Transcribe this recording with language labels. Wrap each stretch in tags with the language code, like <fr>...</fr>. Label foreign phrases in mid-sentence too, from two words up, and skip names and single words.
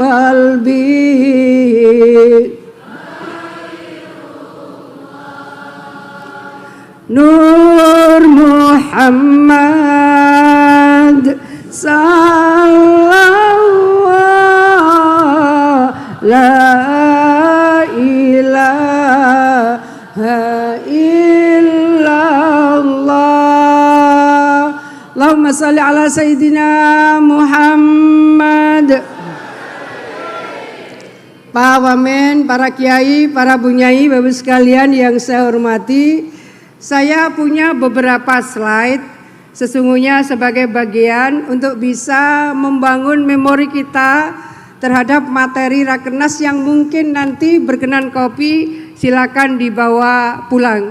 <ar>قلبي نور محمد صلى الله لا إله إلا الله. اللهم صل على سيدنا محمد.</ar> <id>Pak Wamen, para kiai, para bunyai, bapak sekalian yang saya hormati, saya punya beberapa slide sesungguhnya sebagai bagian untuk bisa membangun memori kita terhadap materi Rakernas yang mungkin nanti berkenan kopi, silakan dibawa pulang.</id>